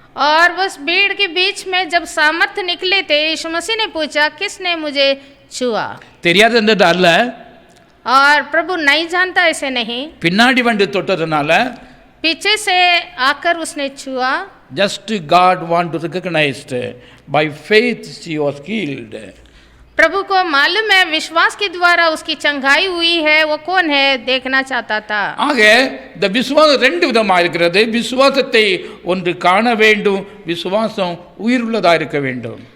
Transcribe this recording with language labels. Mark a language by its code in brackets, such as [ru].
[hi] और उस भीड़ के बीच में जब सामर्थ निकले थे, यीशु मसीह ने पूछा किसने मुझे छुआ। [ta] தெரியாது என்றது அல்ல, [hi] और प्रभु नहीं जानता ऐसे नहीं, [ta] பின்னாடி வந்து தொட்டதுனால [hi] पीछे से आकर उसने छुआ। [en] just God want to recognize by faith she was healed. [hi] प्रभु को मालूम है विश्वास के द्वारा उसकी चंगाई हुई है, वो कौन है देखना चाहता था। [ta] ஆக இந்த விசுவாசம் ரெண்டு விதமாக இருக்கிறது. விசுவாசத்தை ஒன்று காண வேண்டும், விசுவாசம் உயிருள்ளதாக இருக்க வேண்டும்.